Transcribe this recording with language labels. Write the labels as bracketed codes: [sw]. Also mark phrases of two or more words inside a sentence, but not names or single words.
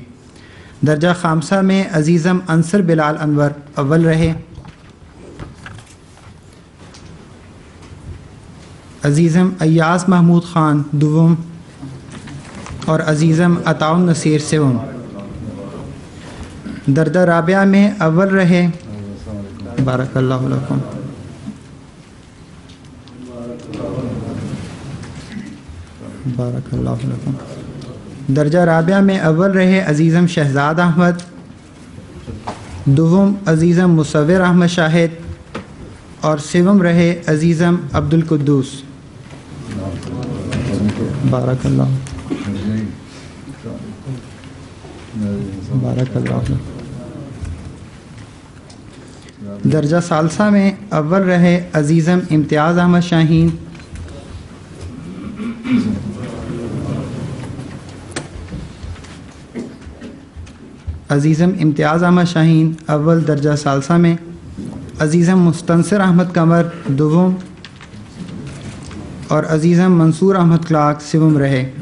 [ur] درجہ خامسہ میں عزیزم انصر بلال انور اول رہے، عزیزم ایاز محمود خان دوم اور عزیزم عطاء النصیر سوم۔ درجہ رابعہ میں اول رہے [ar] بارک اللہ لکم بارک اللہ لکم۔ [ur] درجہ رابعہ میں اول رہے عزیزم شہزاد احمد، دوم عزیزم مصور احمد شاہد اور سوم رہے عزیزم عبد القدوس۔ [ar] بارک اللہ بارک اللہ۔ [ur] درجہ ثالثہ میں اول رہے عزیزم امتیاز احمد شاہین، عزیزم امتیاز احمد شاہین اول درجہ ثالثہ میں، عزیزم مستنصر احمد قمر دوم اور عزیزم منصور احمد کلاک سوم رہے۔